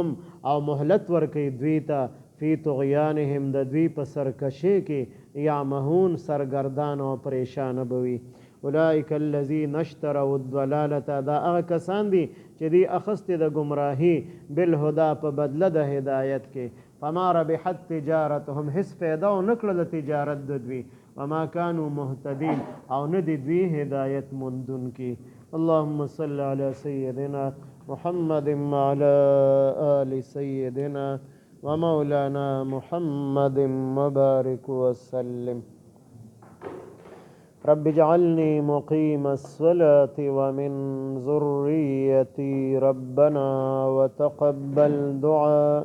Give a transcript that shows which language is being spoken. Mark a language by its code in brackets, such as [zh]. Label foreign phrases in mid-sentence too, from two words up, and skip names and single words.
[ps] ویمدهم او مهلت ورکوي دوی ته [ar] فی طغیانهم [ps] د دوی په سرکشي کې یعمهون سرګردان او پریشان بوي. [ar] اولئک الذین اشتروا الضلالة [ps] دا هغه کسان دي چې دی اخستې د گمراهي بالهدا په بدله د هدایت کې. [ar] فما ربحت تجارتهم [ps] هیڅ فایده ونه کړله تجارت د دوی. [ar] وما كانوا مهتدين [ps] او نه دي دوی هدایت موندونکي. [ar] اللهم صل على سيدنا محمد وعلى آل سيدنا ومولانا محمد وبارك وسلم. رب اجعلني مقيم الصلاة ومن ذريتي ربنا وتقبل دعاء.